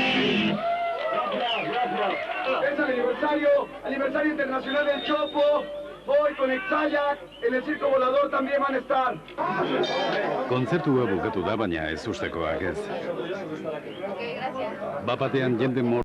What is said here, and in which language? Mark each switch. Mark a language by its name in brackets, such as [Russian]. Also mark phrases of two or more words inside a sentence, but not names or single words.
[Spanish] Es el aniversario internacional del Chopo. Hoy con Exayak, en el circo volador también van a estar. [Basque] Kontzertua bukatu da, baina ez ustekoak ez. Bapatean jende